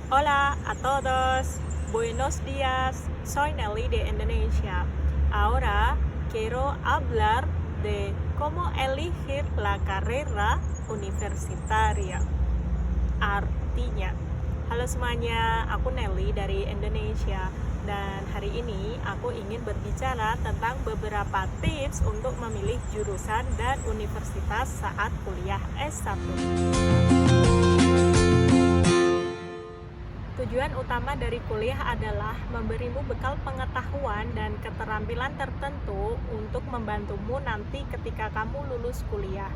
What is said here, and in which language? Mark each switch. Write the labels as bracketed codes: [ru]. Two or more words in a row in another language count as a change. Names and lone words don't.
[es] Hola a todos, buenos días. Soy Nelly de Indonesia. Ahora quiero hablar de cómo elegir la carrera universitaria. [id] Artinya, halo semuanya, aku Nelly dari Indonesia. Dan hari ini aku ingin berbicara tentang beberapa tips untuk memilih jurusan dan universitas saat kuliah S1. Tujuan utama dari kuliah adalah memberimu bekal pengetahuan dan keterampilan tertentu untuk membantumu nanti ketika kamu lulus kuliah.